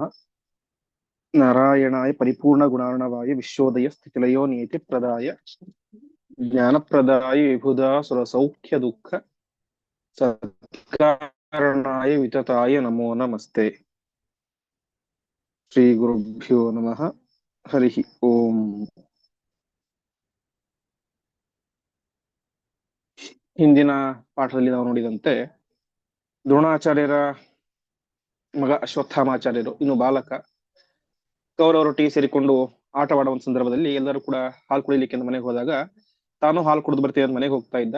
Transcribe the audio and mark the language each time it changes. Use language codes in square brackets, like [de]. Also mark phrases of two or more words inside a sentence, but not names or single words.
[sa] नारायणाय परिपूर्णगुणार्णवाय विश्वोदय स्थितिलयो नियतिप्रदाय ज्ञानप्रदाय विबुधासुरसौख्यदुःख सत्कारणाय वितताय नमो नमस्ते। श्रीगुरुभ्यो नमः। हरिः ओम्। [kn] ಹಿಂದಿನ ಪಾಠದಲ್ಲಿ ನಾವು ನೋಡಿದಂತೆ ದ್ರೋಣಾಚಾರ್ಯರ ಮಗ ಅಶ್ವತ್ಥಾಮಾಚಾರ್ಯರು ಇನ್ನು ಬಾಲಕ ಕೌರವರೊಟ್ಟಿಗೆ ಸೇರಿಕೊಂಡು ಆಟವಾಡುವ ಒಂದು ಸಂದರ್ಭದಲ್ಲಿ ಎಲ್ಲರೂ ಕೂಡ ಹಾಲು ಕುಡಿಲಿಕ್ಕೆ ಅಂತ ಮನೆಗೆ ಹೋದಾಗ ತಾನು ಹಾಲು ಕುಡಿದು ಬರ್ತೀನಿ ಅಂತ ಮನೆಗೆ ಹೋಗ್ತಾ ಇದ್ದ.